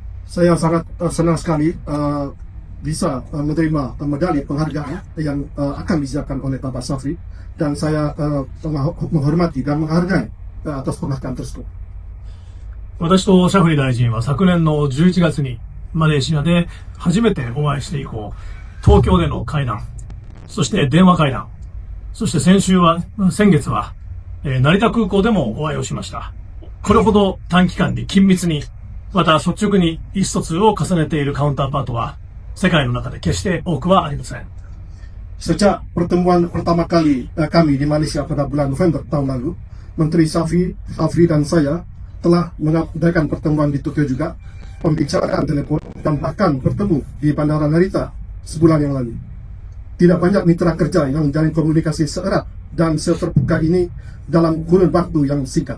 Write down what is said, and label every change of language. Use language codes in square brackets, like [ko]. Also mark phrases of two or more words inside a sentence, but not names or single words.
[id] Saya sangat senang sekali bisa menerima medali penghargaan yang akan disiapkan oleh Bapak Safri dan saya menghormati dan menghargai atas penghargaan tersebut. [ja] 私とシャフリー大臣は昨年の11月にマレーシアで初めてお会いして以降、東京での会談、そして電話会談、そして先月は、成田空港でもお会いをしました。これほど短期間に緊密に、また率直に意思疎通を重ねているカウンターパートは、世界の中で決して多くはありません。 [id] Sejak pertemuan pertama kali kami di Malaysia pada bulan November tahun lalu, Menteri Safri dan saya telah mengadakan pertemuan di Tokyo juga, pembicaraan telepon, dan bahkan bertemu di Bandara Narita sebulan yang lalu. Tidak banyak mitra kerja yang menjalin komunikasi seerat dan seterbuka ini dalam kurun waktu yang singkat.